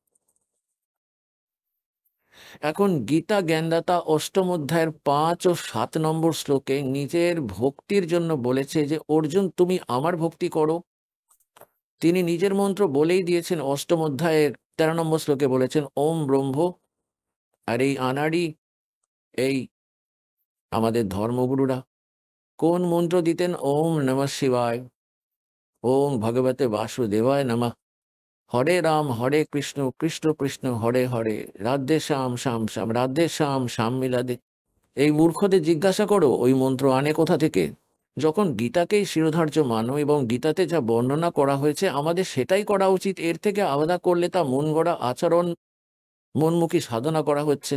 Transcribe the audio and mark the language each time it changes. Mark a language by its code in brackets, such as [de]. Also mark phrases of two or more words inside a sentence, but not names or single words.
[bn] এখন গীতা জ্ঞানদাতা অষ্টম অধ্যায়ের 5 ও 7 নম্বর শ্লোকে নিজের ভক্তির জন্য বলেছে যে অর্জুন তুমি আমার ভক্তি করো। তিনি নিজের মন্ত্র বলেই দিয়েছেন, অষ্টম অধ্যায়ের 13 নম্বর শ্লোকে বলেছেন [sa] ওম ব্রহ্ম। [bn] আর এই আনাড়ি এই আমাদের ধর্মগুরুরা কোন মন্ত্র দিতেন? [sa] ওম নমঃ শিবায়, ওম ভগবতে বাসুদেবায় নমঃ, হরে রাম হরে কৃষ্ণ কৃষ্ণ কৃষ্ণ হরে হরে, রাধে শ্যাম শ্যাম শ্যাম রাধে শ্যাম শ্যাম মিলাদে। [bn] এই মূর্খদের জিজ্ঞাসা করো ওই মন্ত্র আনে কোথা থেকে? যখন গীতাকেই শিরোধার্য মানো এবং গীতাতে যা বর্ণনা করা হয়েছে আমাদের সেটাই করা উচিত। এর থেকে আলাদা করলে তা মন গড়া আচরণ, মনমুখী সাধনা করা হচ্ছে।